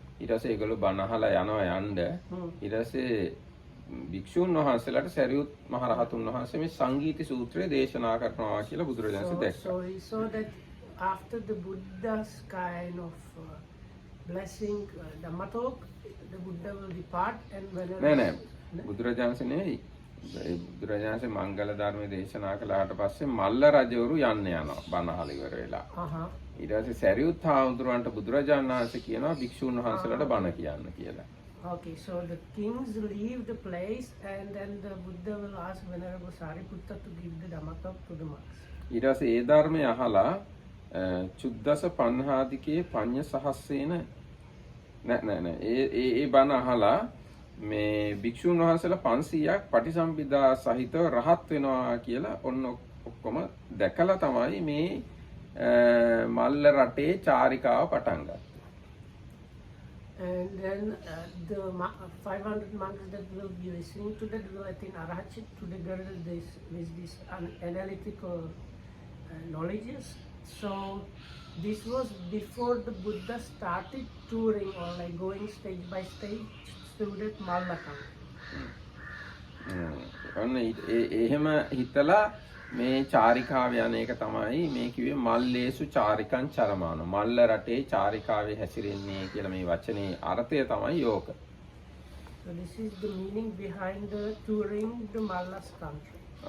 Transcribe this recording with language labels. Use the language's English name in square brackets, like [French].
[Sinhala] ඊට පස්සේ ඒගොල්ලෝ බණ අහලා යනවා යන්න. ඊට පස්සේ භික්ෂුන් වහන්සේලාට සරියුත් මහ රහතුන් වහන්සේ මේ සංගීති සූත්‍රය දේශනා කරනවා කියලා බුදුරජාණන්සේ දැක්කා. [English] So he saw that after the Buddha's kind of blessing Dhamma talk, the Buddha will depart and whenever [Sinhala] නෑ බුදුරජාණන්සේ නෙවෙයි. බුදුරජාණන්සේ මංගල ධර්ම දේශනා කළාට පස්සේ මල්ල රජවරු යන්න යනවා බණ අහලා ඉවර වෙලා. ඊට පස්සේ සරියුත් හාමුදුරුවන්ට බුදුරජාණන් වහන්සේ කියනවා භික්ෂුන් වහන්සේලාට බණ කියන්න කියලා. [English] Okay, so the kings leave the place and then the Buddha will ask Venerable Sariputta to give the Dhamma talk to the monks. [Sinhala] ඊට පස්සේ ඒ ධර්මය අහලා [Pali] චුද්දස පඤ්හාදිකේ පඤ්ඤ සහස්සේන [Sinhala] නෑ ඒ බණ අහලා මේ භික්ෂුන් වහන්සේලා 500ක් පටිසම්භිදා සහිතව රහත් වෙනවා කියලා ඔන්න ඔක්කොම දැකලා තමයි මේ මල්ල රටේ චාරිකාව පටන් ගත්තේ. [English] And then the 500 monks that will be listening to that will attain Arahachit together with this analytical knowledges. So this was before the Buddha started touring or like going stage by stage through that Malla country. [Sinhala] ඔන්න එහෙම හිතලා මේ චාරිකාව යන එක තමයි මේ කිව්වේ [Pali] මල්ලේසු චාරිකං චරමාන. [Sinhala] මල්ල රටේ චාරිකාවේ හැසිරෙන්නේ කියලා මේ වචනේ අර්ථය තමයි යෝක. [English] So this is the meaning behind the touring the Mallas country.